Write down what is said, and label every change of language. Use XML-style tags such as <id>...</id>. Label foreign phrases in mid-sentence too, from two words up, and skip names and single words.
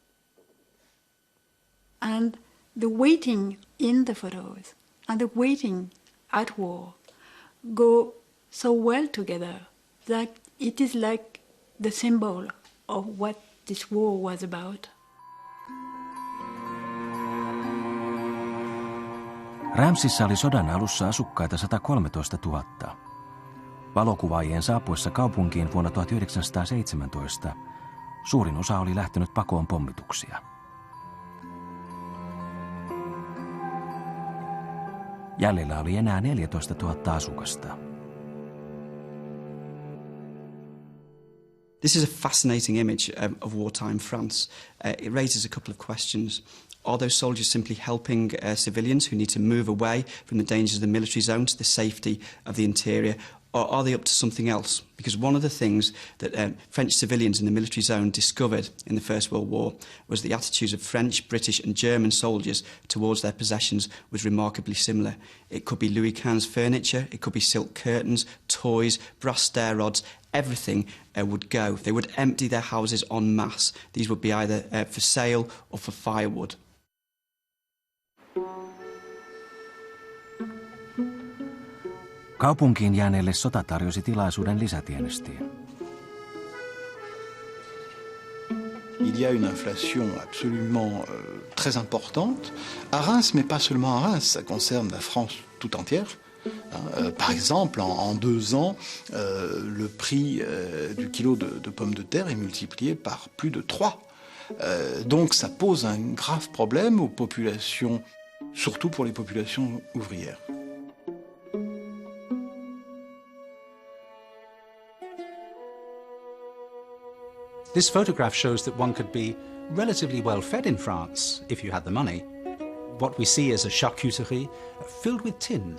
<en>And the waiting in the photos and the waiting at war go so well together that it is like the symbol of what this war was about.</en> <fi>Ramsissa oli sodan alussa asukkaita 113 000. Valokuvaajien saapuessa kaupunkiin vuonna 1917 suurin osa oli lähtenyt pakoon pommituksia. Jäljellä oli enää 14 000 asukasta.</fi> <en>This is a fascinating image of wartime France. It raises a couple of questions. Are those soldiers simply helping civilians who need to move away from the dangers of the military zone to the safety of the interior? Or are they up to something else? Because one of the things that French civilians in the military zone discovered in the First World War was the attitudes of French, British and German soldiers towards their possessions was remarkably similar. It could be Louis XV's furniture, it could be silk curtains, toys, brass stair rods, everything would go. They would empty their houses en masse. These would be either for sale or for firewood.</en> <fi>Kaupunkiin jääneelle sota tarjosi tilaisuuden lisätienestiin.</fi> <fr>Il y a une inflation absolument très importante à Reims, mais pas seulement à Reims, ça concerne la France tout entière. Par exemple, en 2 ans, le prix du kilo de pommes de terre est multiplié par plus de 3. Donc ça pose un grave problème aux populations, surtout pour les populations ouvrières.</fr> <en>This photograph shows that one could be relatively well fed in France if you had the money. What we see is a charcuterie filled with tins.</en>